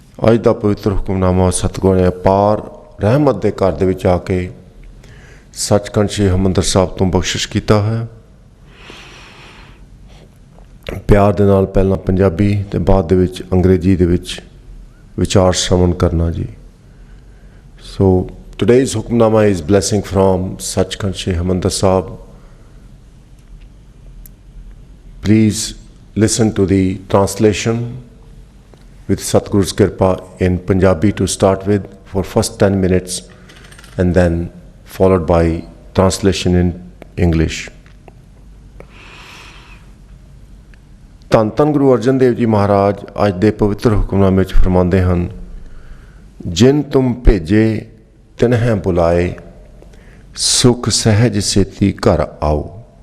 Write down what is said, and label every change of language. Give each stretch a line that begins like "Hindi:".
Punjabi: ਅੱਜ ਦਾ ਪਵਿੱਤਰ ਹੁਕਮਨਾਮਾ ਸਤਿਗੁਰਾਂ ਨੇ ਅਪਾਰ ਰਹਿਮਤ ਦੇ ਘਰ ਦੇ ਵਿੱਚ ਆ ਕੇ ਸੱਚਖੰਡ ਸ਼੍ਰੀ ਹਰਿਮੰਦਰ ਸਾਹਿਬ ਤੋਂ ਬਖਸ਼ਿਸ਼ ਕੀਤਾ ਹੈ। ਪਿਆਰ ਦੇ ਨਾਲ ਪਹਿਲਾਂ ਪੰਜਾਬੀ ਤੇ ਬਾਅਦ ਦੇ ਵਿੱਚ ਅੰਗਰੇਜ਼ੀ ਦੇ ਵਿੱਚ ਵਿਚਾਰ ਸ਼ਰਵਣ ਕਰਨਾ ਜੀ।
English: So today's Hukamnama is blessing from Sachkhand Shri Harmandir Sahib. Please listen to the translation with Satguru's Kirpa in Punjabi to start with for first 10 minutes and then followed by translation in English.
Punjabi: ਧੰਨ ਧੰਨ ਗੁਰੂ ਅਰਜਨ ਦੇਵ ਜੀ ਮਹਾਰਾਜ ਅੱਜ ਦੇ ਪਵਿੱਤਰ ਹੁਕਮਨਾਮੇ ਵਿੱਚ ਫਰਮਾਉਂਦੇ ਹਨ, ਜਿਨ ਤੁਮ ਭੇਜੇ ਤਿਨਹਿ ਬੁਲਾਏ, ਸੁਖ ਸਹਿਜ ਸੇਤੀ ਘਰ ਆਓ।